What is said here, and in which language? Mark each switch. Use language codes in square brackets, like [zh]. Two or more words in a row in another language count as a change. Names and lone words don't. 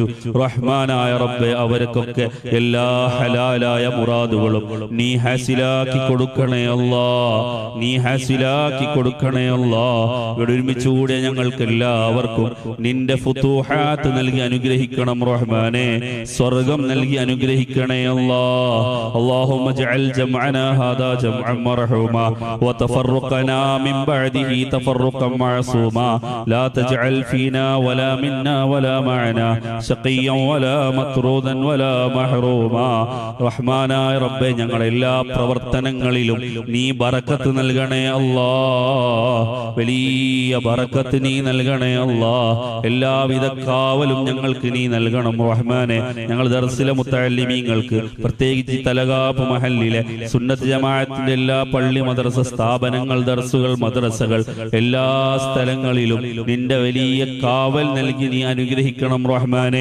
[ml] റഹ്മാനായ റബ്ബെ, അവർക്കൊക്കെ എല്ലാ ഹലാലായ മുറാദുകളും നീ ഹാസിലാക്കി കൊടുക്കണേ അല്ലാ. നീ ഹാസിലാക്കി കൊടുക്കണേ അല്ലാ. ഇവിടെ ഒരുമിച്ചുകൂടെ ഞങ്ങൾക്ക് എല്ലാവർക്കും നിന്റെ ഫുതൂഹാത്ത് നൽകി അനുഗ്രഹിക്കണം റഹ്മാനെ. സ്വർഗം നൽകി അനുഗ്രഹിക്കണേ അല്ലാ. [ar] اللهم اجعل جمعنا هذا جمعا مرحوما وتفرقنا من بعده تفرقا معصوما لا تجعل فينا ولا منا ولا معنا شقيا ولا مطرودا ولا محروما. [ml] റഹ്മാനായ റബ്ബേ, ഞങ്ങളുടെ എല്ലാ പ്രവർത്തനങ്ങളിലും നീ ബറക്കത്ത് നൽകണേ അല്ലാ. വലിയ ബറക്കത്ത് നീ നൽകണേ അല്ലാ. എല്ലാവിധ കാവലും ഞങ്ങൾക്ക് നീ നൽകണം റഹ്മാനെ. ഞങ്ങൾ ദർസിലെ മുത്തഅല്ലിമീങ്ങൾക്ക്, പ്രത്യേകിച്ച് തലകാപ്പ് മഹല്ലിലെ സുന്നത്ത് ജമാഅത്തിന്റെ എല്ലാ പള്ളി മദ്രസ സ്ഥാപനങ്ങൾ, ദർസുകൾ, മദ്രസകൾ, എല്ലാ സ്ഥലങ്ങളിലും നിന്റെ വലിയ കാവൽ നൽകി നീ അനുഗ്രഹിക്കണം റഹ്മാനെ.